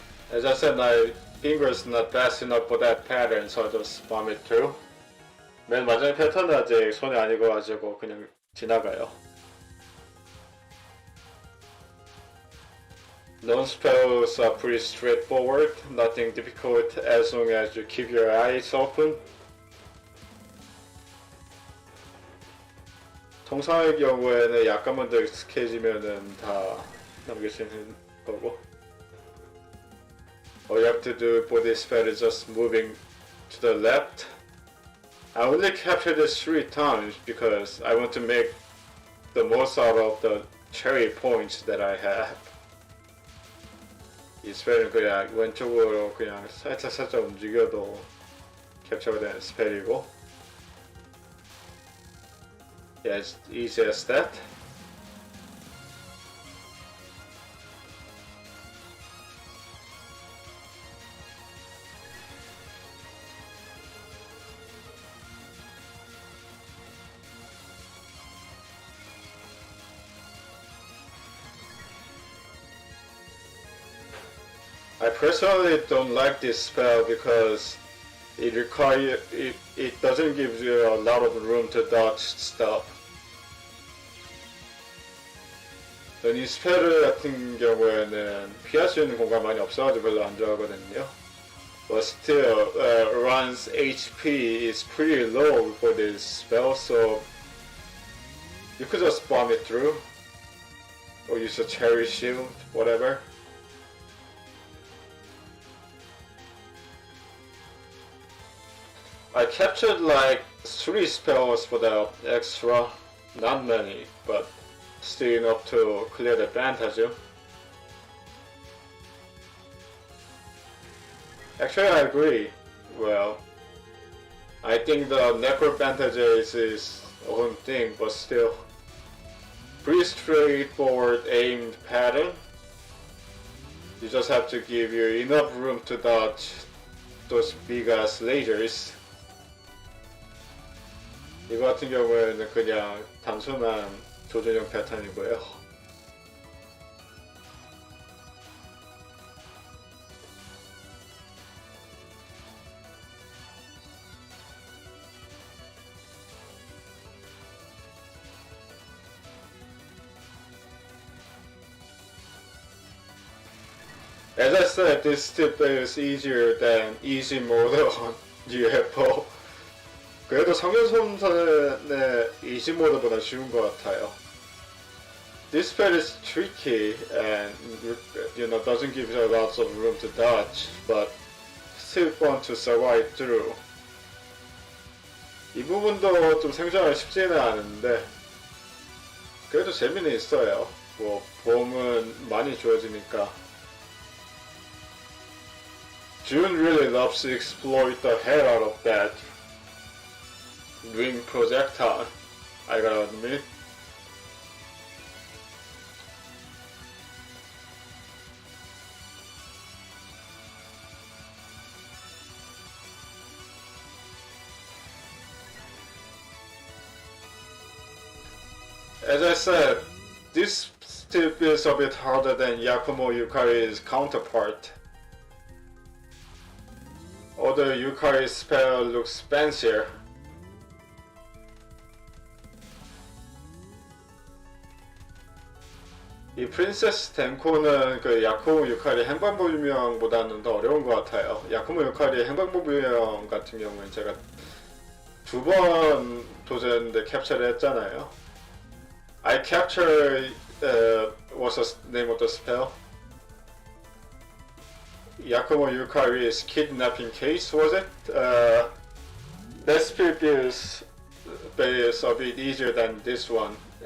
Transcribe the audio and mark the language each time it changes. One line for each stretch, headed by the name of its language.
English: As I said, my finger's not fast enough for that pattern, so I just vomit through.
Korean: 맨 마지막 패턴은 아직 손에 안 익어가지고 그냥 지나가요.
English: Non-spells are pretty straightforward, nothing difficult as long as you keep your eyes open.
Korean: 통상의 경우에는 약간만 더 익숙해지면은 다 넘길 수 있는 거고.
English: All you have to do for this spell is just moving to the left. I only captured this 3 times because I want to make the most out of the cherry points that I have.
Korean: 이 스펠은 그냥 왼쪽으로 그냥 살짝 움직여도 캡처가 되는 스펠이고.
English: Yeah, it's easy as that. I personally don't like this spell because it doesn't give you a lot of room to dodge stuff.
Korean: 이 스펠 같은 경우에는 피할 수 있는 공간 많이 없어가지고 별로 안 좋아하거든요.
English: But still, Run's HP is pretty low for this spell, so you could just bomb it through, or use a cherry shield, whatever. I captured like 3 spells for the extra, not many, but still enough to clear the Phantasm. Actually, I agree. Well, I think the Necro Phantasm is its own thing, but still, pretty straightforward aimed pattern. You just have to give you enough room to dodge those big ass lasers.
Korean: 이거 같은 경우에는 그냥 단순한 조준형 패턴이고요.
English: As I said, this tip is easier than easy mode on UFO.
Korean: 그래도 성현손선의 easy mode보다 쉬운 것 같아요.
English: This spell is tricky and doesn't give you lots of room to dodge, but still fun to survive through.
Korean: 이 부분도 좀 생존하기 쉽지는 않은데 그래도 재미는 있어요. 뭐 보험은 많이 주어지니까.
English: June really loves to exploit the hell out of that ring projectile, I gotta admit. As I said, this still feels a bit harder than Yakumo Yukari's counterpart. Although Yukari's spell looks fancier.
Korean: 이 프린세스 덴코는 그 야쿠모 유카리 행방부 유명보다는 더 어려운 것 같아요. 야쿠모 유카리 행방부 유명 같은 경우는 제가 2번 도전인데 캡처를 했잖아요.
English: I capture what's the name of the spell? Yakumo Yukari's kidnapping case, was it? That spell is a bit easier than this one.